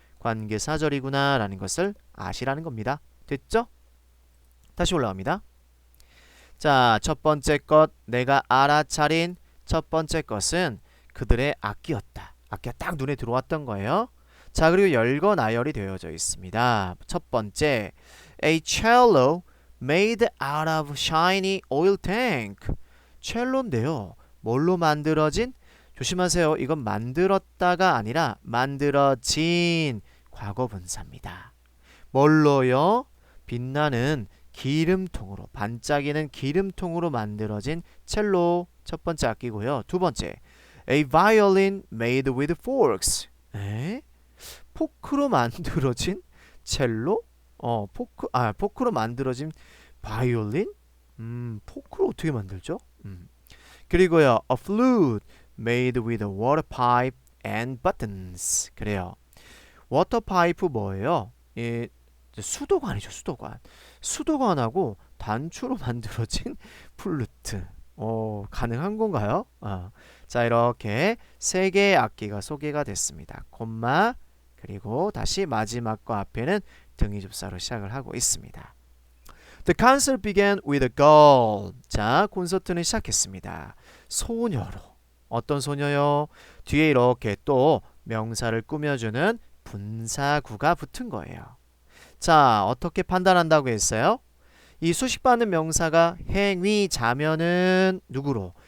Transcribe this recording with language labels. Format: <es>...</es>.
<ko>관계사절이구나 라는 것을 아시라는 겁니다. 됐죠? 다시 올라갑니다. 자, 첫 번째 것, 내가 알아차린 첫 번째 것은 그들의 악기였다. 악기가 딱 눈에 들어왔던 거예요. 자, 그리고 열거 나열이 되어져 있습니다. 첫 번째,</ko> <en>a cello made out of shiny oil tank.</en> <ko>첼로인데요. 뭘로 만들어진? 조심하세요. 이건 만들었다가 아니라 만들어진 과거 분사입니다. 뭘로요? 빛나는 기름통으로, 반짝이는 기름통으로 만들어진 첼로 첫 번째 악기고요. 두 번째,</ko> <en>a violin made with forks.</en> <ko>포크로 만들어진 첼로? 포크로 만들어진 바이올린? 포크로 어떻게 만들죠? 그리고요,</ko> <en>a flute made with a water pipe and buttons.</en> <ko>그래요. 워터 파이프 뭐예요? 수도관이죠, 수도관. 수도관하고 단추로 만들어진 플루트. 가능한 건가요? 자, 이렇게 세 개의 악기가 소개가 됐습니다. 콤마, 그리고 다시 마지막 거 앞에는 등위접사로 시작을 하고 있습니다.</ko> <en>The concert began with a girl.</en> <ko>자, 콘서트는 시작했습니다. 소녀로. 어떤 소녀요? 뒤에 이렇게 또 명사를 꾸며주는 분사구가 붙은 거예요. 자, 어떻게 판단한다고 했어요? 이 수식받는 명사가 행위자면은 누구로?</ko>